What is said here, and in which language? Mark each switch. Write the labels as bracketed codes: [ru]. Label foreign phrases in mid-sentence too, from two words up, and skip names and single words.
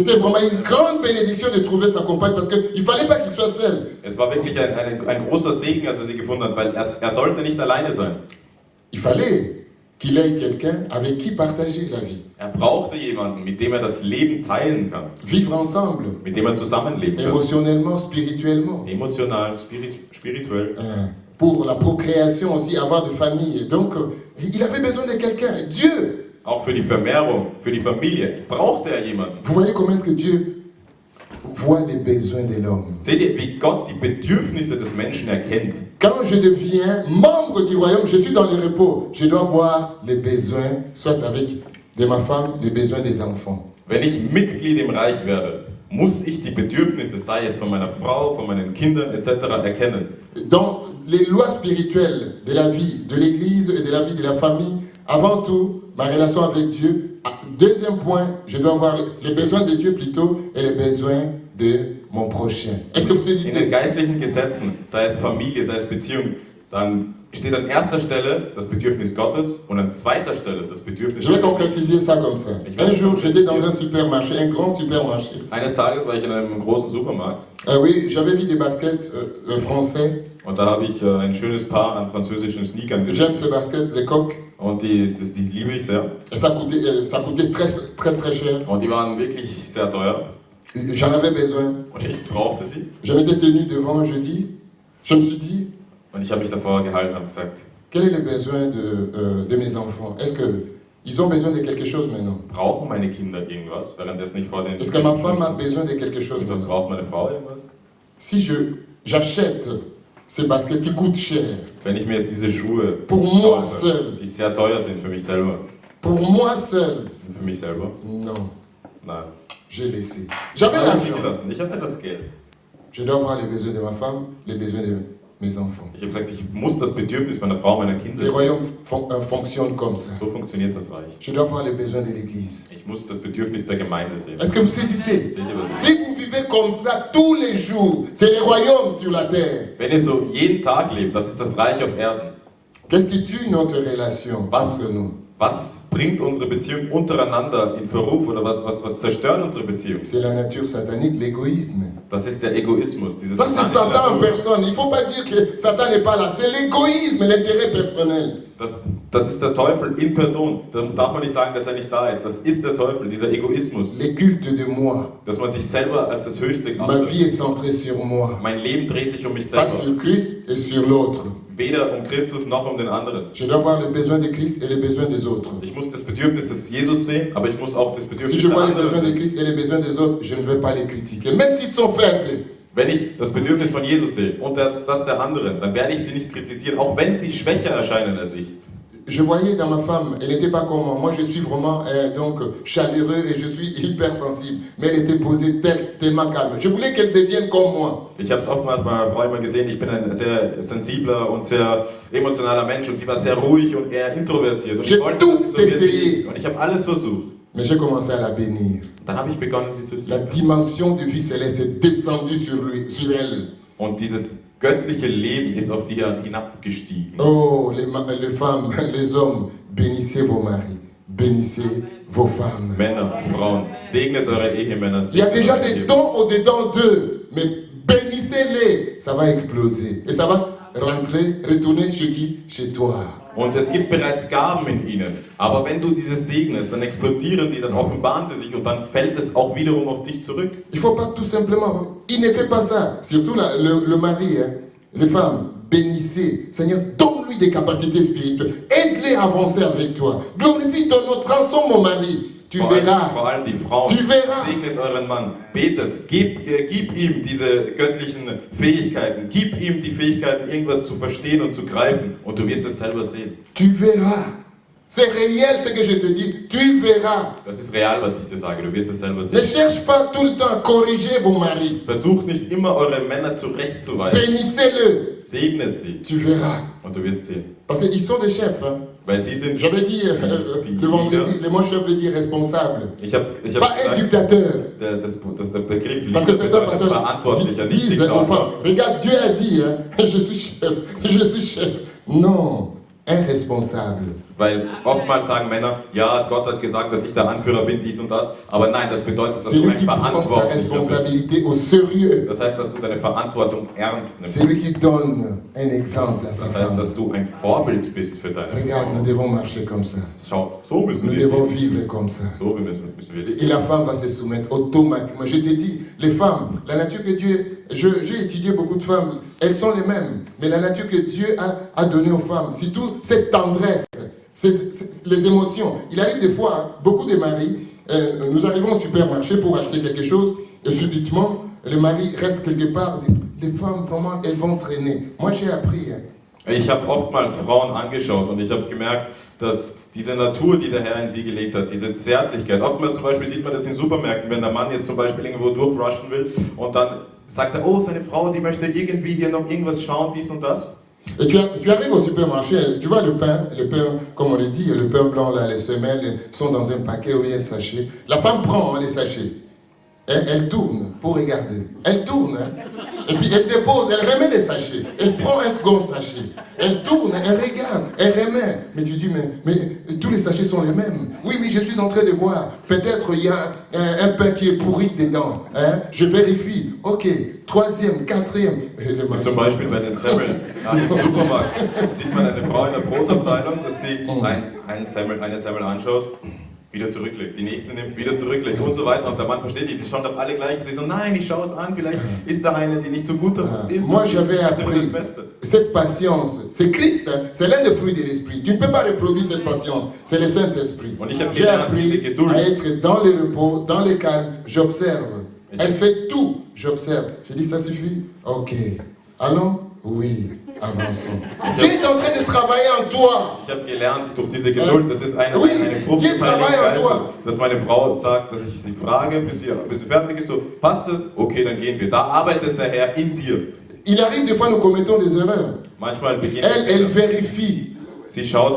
[fr] C'était vraiment une grande bénédiction de trouver sa compagne parce qu'il ne fallait pas qu'il soit seul. [de] Es war wirklich ein großer Segen, als er sie gefunden hat, weil er sollte nicht alleine sein. [fr] Il fallait qu'il ait quelqu'un avec qui partager la vie. [de] Er brauchte jemanden, mit dem er das Leben teilen kann, [fr] Vivre ensemble, [de] mit dem er zusammenleben kann. [fr] émotionnellement, spirituellement. [de] Emotional, spirituell. [fr] Pour la procréation aussi, avoir de famille. Et donc, il avait besoin de quelqu'un. Dieu, [de] Auch für die Vermehrung, für die Familie brauchte er jemanden. [fr] vous voyez comment est-ce que Dieu voit les besoins de l'homme. [de] Seht ihr, wie Gott die Bedürfnisse des Menschen erkennt? [fr] Quand je deviens membre du royaume, je suis dans le repos. Je dois voir les besoins, soit avec de ma femme, les besoins des enfants. [de] Wenn ich Mitglied im Reich werde, muss ich die Bedürfnisse, sei es von meiner Frau, von meinen Kindern etc. erkennen. [fr] Dans les lois spirituelles de la vie de l'Église et de la vie de la famille, avant tout, ma relation avec Dieu. Deuxième point, je dois voir les besoins de Dieu plutôt et les besoins de mon prochain. Est-ce que vous [de] In den [fr] saisissez? [de] geistlichen Gesetzen, sei es Familie, sei es Beziehung, dann steht an erster Stelle das Bedürfnis Gottes und an zweiter Stelle das Bedürfnis [fr] Je vais [de] Gottes. [fr] concrétiser ça comme ça. Un jour, j'étais dans un supermarché, un grand supermarché. [de] Eines Tages war ich in einem großen Supermarkt [fr] Oui, j'avais vu des baskets français. [de] und da habe ich ein schönes Paar an französischen Sneakern gesehen. [fr] J'aime ces baskets, les coques. [de] Und die liebe ich sehr. [fr] Et ça coûtait très cher. [de] Und die waren wirklich sehr teuer. [fr] J'en avais besoin. [de] Und ich brauchte sie. [fr] Je m'étais tenu devant, je me suis dit, [de] Und ich habe mich davor gehalten und habe gesagt, [fr] quel est le besoin de mes enfants? Est-ce qu'ils ont besoin de quelque chose maintenant? [de] brauchen meine Kinder irgendwas, währenddessen ich vor den... [fr] Est-ce que ma femme a besoin de quelque chose [de] Und dann [fr] maintenant? [de] braucht meine Frau irgendwas? [fr] Si j'achète ces baskets qui coûtent cher, [de] Wenn ich mir jetzt diese Schuhe [fr] pour moi [de] kaufe, [fr] seul, [de] die sehr teuer sind für mich selber. [fr] pour moi seul, non, [de] Nein. [fr] j'ai laissé. J'avais [de] Habe ich sie [fr] l'argent. [de] gelassen. Ich hatte das Geld. [fr] Je dois avoir les besoins de ma femme, les besoins de mes enfants. [de] Ich habe gesagt, ich muss das Bedürfnis meiner Frau, meiner Kinder [fr] Les [de] sehen. [fr] royaumes fonctionnent comme ça. [de] So funktioniert das Reich. [fr] Je dois avoir les besoins de l'Église. [de] Ich muss das Bedürfnis der Gemeinde sehen. [fr] Est-ce que vous saisissez? [de] Seht ihr, was ich [fr] Si vous vivez comme ça tous les jours, c'est les royaumes sur la terre. [de] Wenn ihr so jeden Tag lebt, das ist das Reich auf Erden. [fr] Qu'est-ce qui tue notre relation entre nous? [de] Was bringt unsere Beziehung untereinander in Verruf oder was zerstört unsere Beziehung? [fr] C'est la nature satanique, l'égoïsme. [de] Das ist der Egoismus, dieses [fr] Ça, c'est [de] satanische [fr] Satan en [de] Natur. [fr] personne. Il ne faut pas dire que Satan n'est pas là. C'est l'égoïsme, l'intérêt personnel. [de] Das ist der Teufel in Person. Da darf man nicht sagen, dass er nicht da ist. Das ist der Teufel, dieser Egoismus. [fr] Les cultes de moi. [de] Dass man sich selber als das Höchste [fr] Ma [de] achtet. [fr] vie est centrée sur moi. [de] Mein Leben dreht sich um mich [fr] Pas [de] selber. [fr] sur Christ et sur l'autre. [de] Weder um Christus noch um den anderen. [fr] Je dois avoir le besoin de Christ et les besoins des autres. [de] Ich muss das Bedürfnis des Jesus sehen, aber ich muss auch das Bedürfnis [fr] Si je [de] der [fr] vois les [de] anderen [fr] besoins de [de] sehen. [fr] Christ et les besoins des autres, je ne vais pas les critiquer, même s'ils sont faibles. [de] Wenn ich das Bedürfnis von Jesus sehe und das der anderen, dann werde ich sie nicht kritisieren, auch wenn sie schwächer erscheinen als ich. [fr] Je voyais dans ma femme, elle n'était pas comme moi. Moi, je suis vraiment donc chaleureux et je suis hypersensible. Mais elle était posée tellement calme. Je voulais qu'elle devienne comme moi. [de] Ich habe es oftmals bei meiner Frau immer gesehen, ich bin ein sehr sensibler und sehr emotionaler Mensch und sie war sehr ruhig und eher introvertiert. Und ich wollte, dass sie so wird wie ich. Und ich habe alles versucht. [fr] Mais j'ai commencé à la bénir. [de] Dann habe ich begonnen, sie zu [fr] La [de] segnen. [fr] dimension de vie céleste est descendue sur elle. [de] Und dieses göttliche Leben ist auf sie hinabgestiegen. [fr] Oh, les femmes, les hommes, bénissez vos maris, bénissez vos femmes. [de] Männer, Frauen, segnet eure Ehemänner. [fr] Il y a [de] segnet [fr] déjà [de] eure [fr] des [de] Ehefrauen. [fr] dons au-dedans d'eux, mais bénissez-les. Ça va exploser. Et ça va retourner chez qui? Chez toi. [de] Und es gibt bereits Gaben in ihnen. Aber wenn du diese segnest, dann explodieren die, dann offenbaren sie sich und dann fällt es auch wiederum auf dich zurück. [fr] Il ne faut pas tout simplement... Il ne fait pas ça. Surtout le mari, hein. Les femmes, bénissez. Seigneur, donne-lui des capacités spirituelles. Aide-les à avancer avec toi. Glorifie ton nom. Transforme mon mari. Tu verras. [de] Vor allem die Frauen. [fr] Tu verras. [de] Segnet euren Mann. Betet. Gib ihm diese göttlichen Fähigkeiten. Gib ihm die Fähigkeiten, irgendwas zu verstehen und zu greifen. Und du wirst es selber sehen. [fr] Tu verras. C'est réel ce que je te dis. Tu verras. [de] Das ist real, was ich dir sage. Du wirst es selber [fr] Ne [de] sehen. [fr] cherche pas tout le temps à corriger vos maris. [de] Versucht nicht immer, eure Männer zurechtzuweisen. [fr] Bénissez-le. [de] Segnet sie. [fr] Tu verras. [de] Und du wirst sehen. [fr] Parce qu'ils sont des chefs. Hein. [de] Weil sie sind... [fr] J'avais dit le vendredi, le mot chef veut dire responsable. [de] Ich hab [fr] Pas un [de] gesagt, [fr] dictateur. [de] der Begriff [fr] Parce que [de] Leader [fr] certains [de] bedeutet [fr] pasteurs [de] Verantwortlicher, nicht [fr] disent aux femmes, [de] Diktator. [fr] regarde, Dieu a dit, hein, je suis chef. Non, un responsable. [de] Weil oftmals sagen Männer, ja, Gott hat gesagt, dass ich der Anführer bin, dies und das. Aber nein, das bedeutet, dass [fr] C'est [de] du [fr] lui [de] ein [fr] qui prend sa [de] Verantwortlicher bist. [fr] responsabilité au sérieux. [de] Das heißt, dass du deine Verantwortung ernst nimmst. [fr] C'est lui qui donne un exemple à sa [de] Das heißt, [fr] femme. [de] dass du ein Vorbild bist für deine [fr] Regarde, nous [de] Frau. [fr] devons marcher comme ça. [de] Schau, so müssen [fr] Nous [de] wir [fr] devons [de] leben. [fr] vivre comme ça. [de] So müssen wir leben. [fr] Et la femme va se soumettre automatiquement. Je t'ai dit, les femmes, la nature que Dieu... J'ai étudié beaucoup de femmes, elles sont les mêmes. Mais la nature que Dieu a donnée aux femmes, c'est toute cette tendresse, les émotions. Il arrive des fois, hein, beaucoup de maris, nous arrivons au supermarché pour acheter quelque chose, et subitement, le mari reste quelque part. Les femmes, vraiment, elles vont traîner. Moi, j'ai appris. Hein. [de] Ich habe oftmals Frauen angeschaut und ich habe gemerkt, dass diese Natur, die der Herr in sie gelegt hat, diese Zärtlichkeit, oftmals zum Beispiel sieht man das in Supermärkten, wenn der Mann jetzt zum Beispiel irgendwo durchrushen will und dann sagt er, oh, seine Frau, die möchte irgendwie hier noch irgendwas schauen, dies und das. [fr] Et tu arrives au supermarché, tu vois le pain, comme on le dit, le pain blanc, là, les semelles sont dans un paquet ou bien un sachet. La femme prend hein, les sachets. Elle tourne pour regarder. Elle tourne. Hein. Et puis elle dépose, elle remet les sachets. Elle prend un second sachet. Elle tourne, elle regarde, elle remet. Mais tu dis, mais tous les sachets sont les mêmes. Oui, je suis en train de voir. Peut-être il y a un pain qui est pourri dedans. Hein? Je vérifie. Ok, troisième, quatrième. [de] Und zum Beispiel bei den Semmeln im Supermarkt sieht man eine Frau in der Brotabteilung, dass sie eine Semmel anschaut, wieder zurücklegt, die nächste nimmt, wieder zurücklegt und so weiter. Und der Mann versteht nicht, die schauen doch alle gleich. Sie so, nein, ich schaue es an, vielleicht ist da eine, die nicht so gut ist. [fr] Moi, j'avais appris cette patience. C'est Christ, hein? C'est l'un des fruits de l'esprit. Tu ne peux pas reproduire cette patience. C'est le Saint-Esprit. J'ai appris à être dans le repos, dans le calme. J'observe. Elle fait tout. J'observe. Je dis, ça suffit? Ok. Allons? Oui. Avançons. Dieu est en train de travailler en toi. [de] Ich habe gelernt, durch diese Geduld, das ist eine Frucht des Heiligen Geistes, dass meine Frau sagt, dass ich sie frage, bis sie fertig ist, so, passt es? Okay, dann gehen wir. Da arbeitet der Herr in dir. [fr] Il arrive des fois, nous commettons des erreurs. [de] Manchmal beginnt [fr] elle vérifie. [de] Sie schaut.